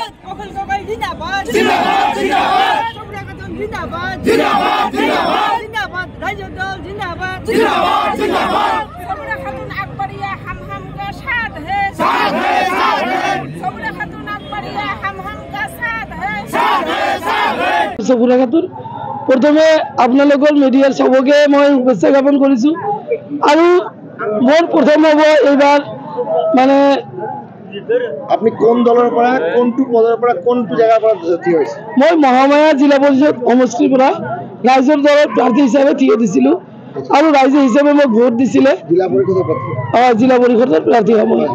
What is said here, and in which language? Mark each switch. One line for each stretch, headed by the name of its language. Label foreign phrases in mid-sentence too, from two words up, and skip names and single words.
Assamese: অখিল গগৈ জিন্দাবাদ জিন্দাবাদ জিন্দাবাদ সৌমিয়া খাতুন জিন্দাবাদ জিন্দাবাদ জিন্দাবাদ জিন্দাবাদ রাইজর দল জিন্দাবাদ জিন্দাবাদ জিন্দাবাদ সৌমিয়া খাতুন আকবরিয়া
Hindi: हम का साथ है साथ है साथ है
Assamese: সৌমিয়া খাতুন আকবরিয়া
Hindi: हम का साथ है साथ है साथ है
Assamese: সৌমিয়া খাতুন প্রথমে আপোনালোকৰ মিডিয়াৰ সবকে মই শুভেচ্ছা জ্ঞাপন কৰিছো আৰু মোৰ প্ৰথম হ'ব এইবাৰ মানে আপনি কোন দলৰ পৰা কোনটো পদৰ পৰা কোনটো জায়গাৰ পৰা থিয় হৈছে মই মহামায়া জিলা পৰিষদ সমষ্টিৰ পৰা ৰাইজৰ দলৰ প্ৰাৰ্থী হিচাপে থিয় দিছিলো আৰু ৰাইজ হিচাপে মই ভোট দিছিলে জিলা পৰিষদৰ প্ৰাৰ্থী জিলা পৰিষদৰ প্ৰাৰ্থী হ'ব